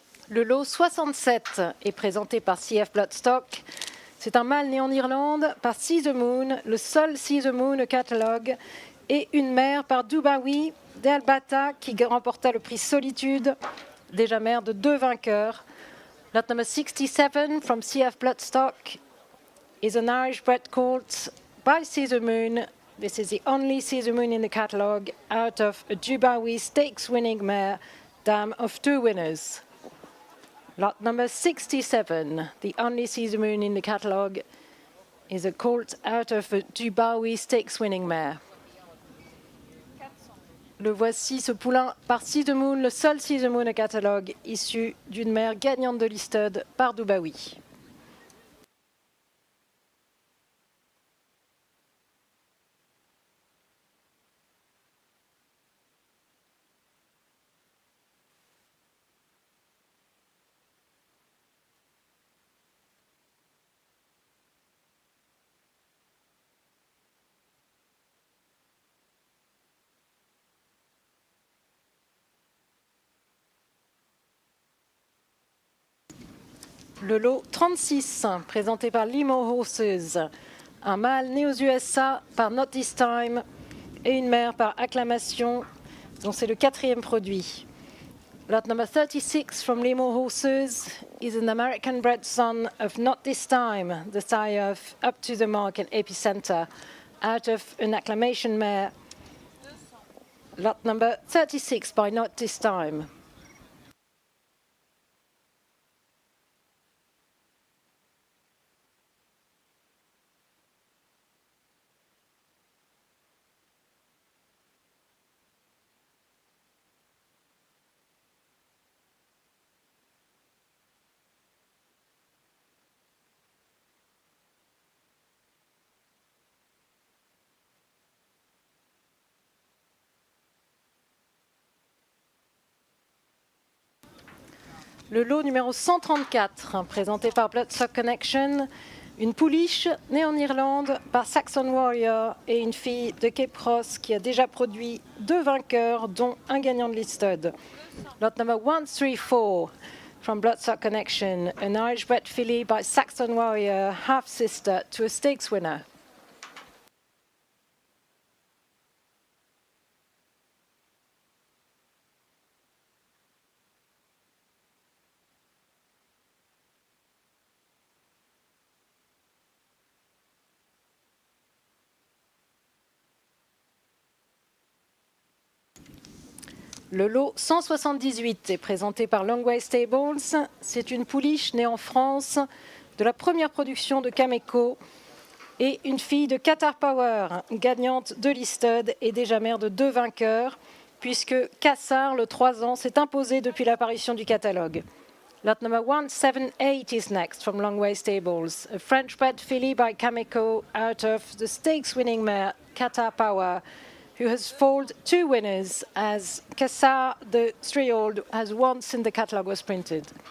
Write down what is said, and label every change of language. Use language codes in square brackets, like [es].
[fr] Le lot 67 est présenté par CF Bloodstock. C'est un mâle né en Irlande par See the Moon, le seul See the Moon au catalogue, et une mère par Dubawi d'Albata qui remporta le prix Solitude, déjà mère de 2 vainqueurs. [en] Lot number 67 from CF Bloodstock is an Irish-bred colt by See the Moon. This is the only See the Moon in the catalogue out of a Dubawi stakes winning mare, dam of 2 winners. Lot number 67, the only See the Moon in the catalogue, is a colt out of a Dubawi stakes winning mare. 400. [fr] Le voici, ce poulain par See the Moon, le seul See the Moon au catalogue, issu d'une mère gagnante de listed par Dubawi. Le lot 36, présenté par Limo Horses. Un mâle né aux USA par Not This Time et une mère par Acclamation, dont c'est le 4e produit. [en] Lot number 36 from Limo Horses is an American bred son of Not This Time, the sire of Up to the Mark and Epicenter, out of an Acclamation mare. Lot number 36 by Not This Time. [fr] Le lot numéro 134, présenté par Bloodstock Connection, une pouliche née en Irlande par Saxon Warrior et une fille de Cape Cross qui a déjà produit 2 vainqueurs, dont un gagnant de l'Easted. [en] Lot number 134 from Bloodstock Connection, an Irish bred filly by Saxon Warrior, half-sister to a stakes winner. [fr] Le lot 178 est présenté par Longway Stables. C'est une pouliche née en France de la première production de Cameco et une fille de Qatar Power, gagnante de l'Easted et déjà mère de 2 vainqueurs, puisque Cassar, le 3 ans, s'est imposé depuis l'apparition du catalogue. [en] Lot number 178 is next from Longway Stables, a French-bred filly by Cameco out of the stakes-winning mare Qatar Power, who has foaled 2 winners, as Cassar, the 3-year-old, has won since the catalogue was printed.